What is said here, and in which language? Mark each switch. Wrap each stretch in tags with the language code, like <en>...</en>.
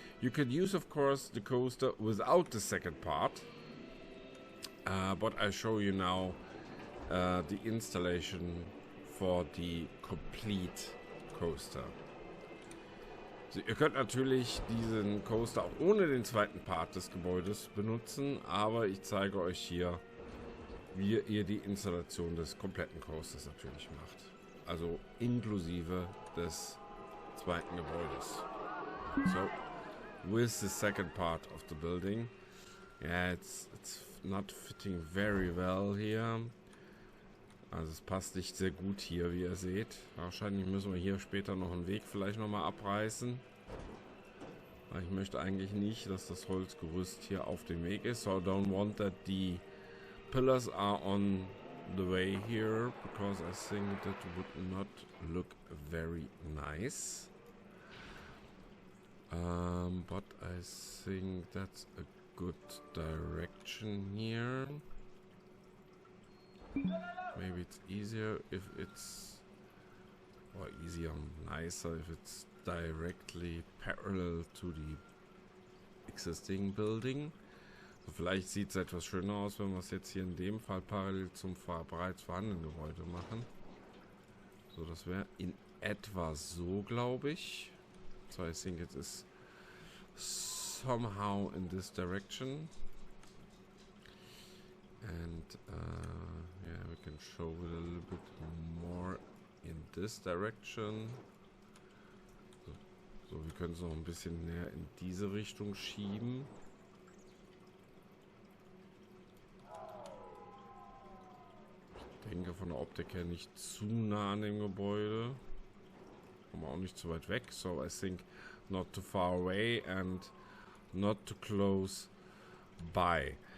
<en>You could use, of course, the coaster without the second part, but I'll show you now the installation for the complete coaster.</en> <de>So, ihr könnt natürlich diesen Coaster auch ohne den zweiten Part des Gebäudes benutzen, aber ich zeige euch hier, wie ihr die Installation des kompletten Coasters natürlich macht. Also inklusive des zweiten Gebäudes.</de> <en>So, with the second part of the building. Yeah, it's not fitting very well here.</en> <de>Also es passt nicht sehr gut hier, wie ihr seht. Wahrscheinlich müssen wir hier später noch einen Weg vielleicht nochmal abreißen. Weil ich möchte eigentlich nicht, dass das Holzgerüst hier auf dem Weg ist.</de> <en>So I don't want that the pillars are on the way here, because I think that would not look very nice. But I think that's a good direction here. Maybe it's easier if it's, or easier, nicer if it's directly parallel to the existing building.</en> <de>So, vielleicht sieht es etwas schöner aus, wenn wir es jetzt hier in dem Fall parallel zum bereits vorhandenen Gebäude machen. So, das wäre in etwa so, glaube ich.</de> <en>So, I think it is somehow in this direction. And yeah, we can show it a little bit more in this direction.</en> <de>So, wir können es noch ein bisschen näher in diese Richtung schieben. Ich denke von der Optik her nicht zu nah an dem Gebäude. Aber auch nicht zu weit weg.</de> <en>So I think not too far away and not too close by.</en>